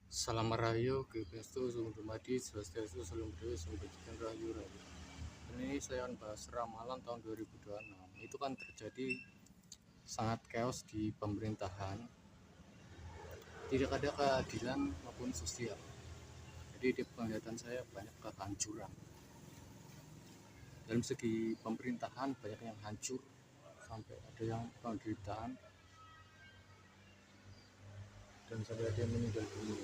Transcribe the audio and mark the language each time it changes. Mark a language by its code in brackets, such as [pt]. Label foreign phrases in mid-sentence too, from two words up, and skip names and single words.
[id] Salam Rahayu, Gebestu, Sung Dumadi, Swastiastu, Salam Budaya, Sung Bajikan Rahayu Rahayu. Dan ini saya akan bahas ramalan tahun 2026. Itu kan terjadi sangat chaos di pemerintahan. Tidak ada keadilan maupun sosial. Jadi di penglihatan saya banyak kehancuran. Dalam segi pemerintahan banyak yang hancur, sampai ada yang penderitaan, dan sampai ada yang meninggal dunia.